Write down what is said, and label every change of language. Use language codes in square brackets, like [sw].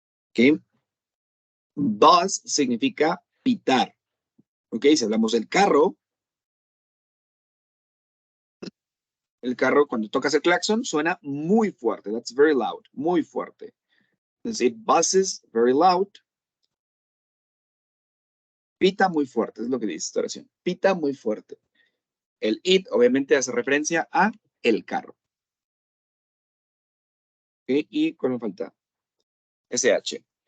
[es] ¿Ok? Buzz significa pitar. ¿Ok? Si hablamos del carro, el carro cuando tocas el claxon suena muy fuerte. [en] That's very loud. [es] Muy fuerte. [en] Entonces, it buzzes very loud. [es] Pita muy fuerte, es lo que dice esta oración. Pita muy fuerte. El it obviamente hace referencia a el carro. ¿Ok? Y ¿cuál me falta? SH.